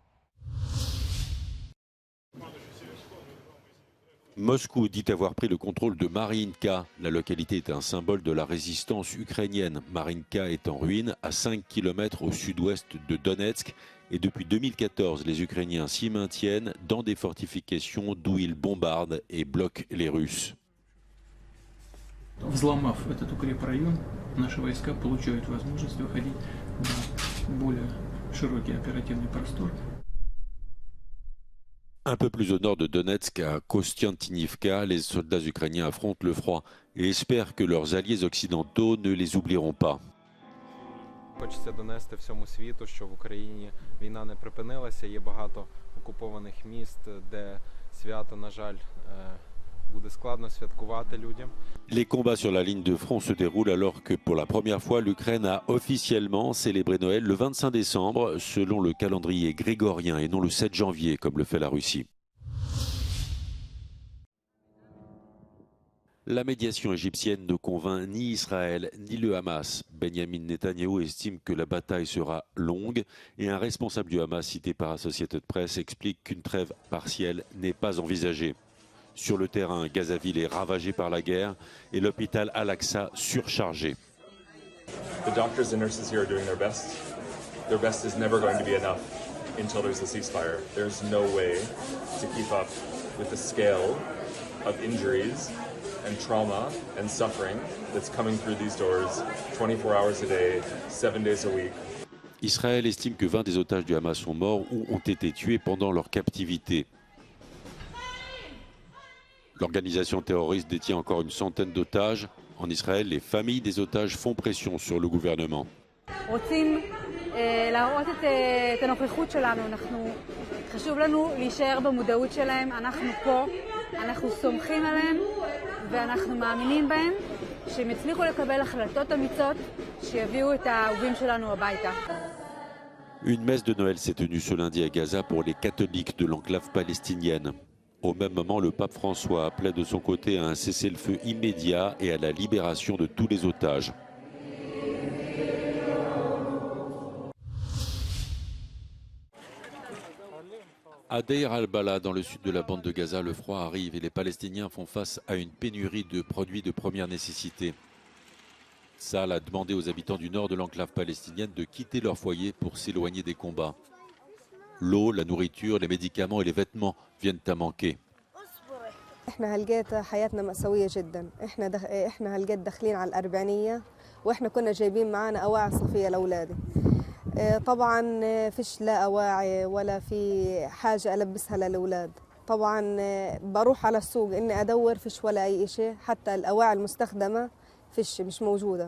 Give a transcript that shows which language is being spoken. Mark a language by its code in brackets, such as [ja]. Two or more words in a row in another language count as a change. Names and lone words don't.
[fr] Moscou dit avoir pris le contrôle de Marinka. La localité est un symbole de la résistance ukrainienne. Marinka est en ruine à 5 km au sud-ouest de Donetsk. Et depuis 2014, les Ukrainiens s'y maintiennent dans des fortifications d'où ils bombardent et bloquent les Russes. [ru] Взломав этот укрепрайон, наши войска получают возможность выходить на более широкий оперативный простор. [fr] Un peu plus au nord de Donetsk, à Kostiantynivka, les soldats ukrainiens affrontent le froid et espèrent que leurs alliés occidentaux ne les oublieront pas. [uk] Хочеться донести всьому світу, що в Україні війна не припинилася. Є багато окупованих міст, де свято, на жаль, буде складно святкувати людям. [fr] Les combats sur la ligne de front se déroulent alors que pour la première fois, l'Ukraine a officiellement célébré Noël le 25 décembre, selon le calendrier grégorien et non le 7 janvier, comme le fait la Russie. La médiation égyptienne ne convainc ni Israël ni le Hamas. Benjamin Netanyahou estime que la bataille sera longue et un responsable du Hamas cité par Associated Press explique qu'une trêve partielle n'est pas envisagée. Sur le terrain, Gazaville est ravagé par la guerre et l'hôpital Al-Aqsa surchargé. [en] The doctors and nurses here are doing their best. Their best is never going to be enough until there's a ceasefire. There's no way to keep up with the scale of injuries and trauma and suffering that's coming through these doors 24 hours a day, 7 days a week. [fr] Israël estime que 20 des otages du Hamas sont morts ou ont été tués pendant leur captivité. L'organisation terroriste détient encore une centaine d'otages. En Israël, les familles des otages font pression sur le gouvernement. [he] רוצים להראות את הנוכחות שלנו, חשוב לנו להישאר במודעות שלהם, אנחנו פה, אנחנו סומכים עליהם ואנחנו מאמינים בהם שהם יצליחו לקבל החלטות אמיצות שיביאו את האהובים שלנו הביתה. [fr] Une messe de Noël s'est tenue ce lundi à Gaza pour les catholiques de l'enclave palestinienne. Au même moment, le pape François appelait de son côté à un cessez-le-feu immédiat et à la libération de tous les otages. À Deir al-Bala, dans le sud de la bande de Gaza, le froid arrive et les Palestiniens font face à une pénurie de produits de première nécessité. Sahl a demandé aux habitants du nord de l'enclave palestinienne de quitter leur foyer pour s'éloigner des combats. L'eau, la nourriture, les médicaments et les vêtements viennent à manquer. [ar] احنا هالجيت حياتنا مأساوية جدا، احنا هالجيت داخلين على الأربعينية واحنا كنا جايبين معانا أواعي صفية لأولادي. طبعا فيش لا أواعي ولا في حاجة ألبسها للأولاد. طبعا بروح على السوق إني أدور فيش ولا أي شيء، حتى الأواعي المستخدمة فيش مش موجودة.